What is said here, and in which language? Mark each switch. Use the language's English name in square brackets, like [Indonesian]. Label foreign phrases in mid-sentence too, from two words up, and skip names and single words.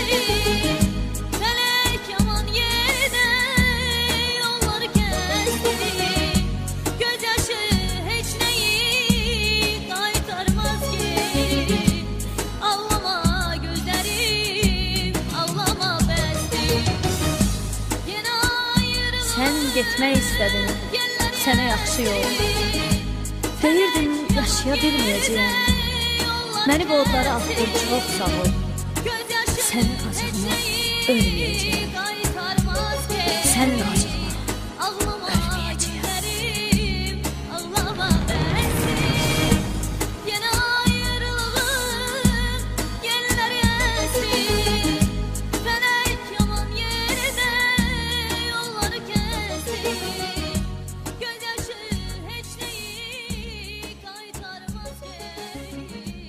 [Turkish] Felek yaman yerde yollar kesti. Gözyaşı hiç neyi kaytarmaz geri. Ağlama gözlerim, ağlama besti. Yine ayrılığın [Azerbaijani] Sən getmək istədin, sənə yaxşı yol. Deyirdin yaşaya bilməyəcəyəm. Məni qollara atdın, çox sağ ol. Sənin acığına ölməyəcəyəm. Sənin acığına ölməyəcəyəm. [Turkish] Ağlama besti. Yine ayrılığın yelleri esti. Felek yaman yerde yollar kesti. Gözyaşı hiç neyi kaytarmaz geri.